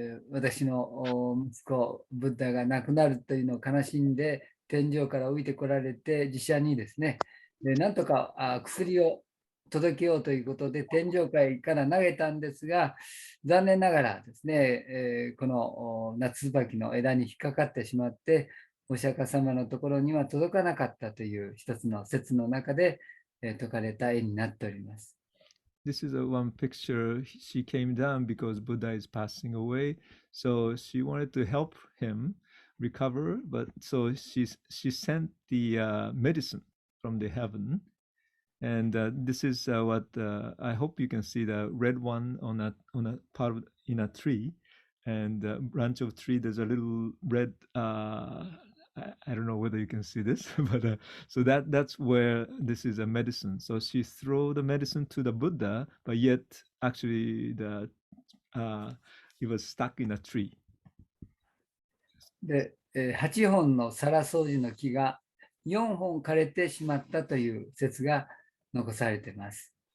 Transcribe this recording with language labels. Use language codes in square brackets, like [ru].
[ja] 私の息子、ブッダが亡くなるというのを悲しんで、天上から降りてこられて、自社にですね、なんとか薬を届けようということで、天上界から投げたんですが、残念ながらですね、この夏椿の枝に引っかかってしまって、お釈迦様のところには届かなかったという一つの説の中で説かれた絵になっております。 [en] This is one picture. She came down because Buddha is passing away, so she wanted to help him recover. But so she sent the medicine from the heaven, and this is what I hope you can see the red one on a part in a tree, and branch of tree. There's a little red. I don't know whether you can see this, but so that's where this is a medicine. So she threw the medicine to the Buddha, but yet actually it was stuck in a tree. [ja] で、8本のサラソウジの木が4本枯れてしまったという説が残されています。